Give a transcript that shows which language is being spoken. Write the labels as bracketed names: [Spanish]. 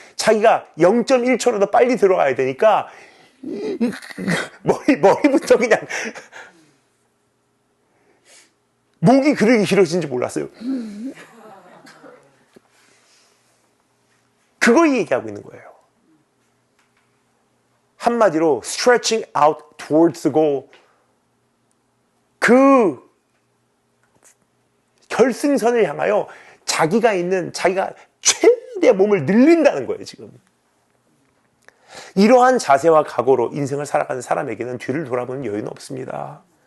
[Korean] 자기가 0.1초라도 빨리 들어가야 되니까 머리부터 그냥 목이 그렇게 길어진지 몰랐어요. 그거 얘기하고 있는 거예요. 한마디로 [English] stretching out towards the goal. [Korean] 그 결승선을 향하여 자기가 최대 몸을 늘린다는 거예요, 지금. 이러한 자세와 각오로 인생을 살아가는 사람에게는 뒤를 돌아보는 여유는 없습니다.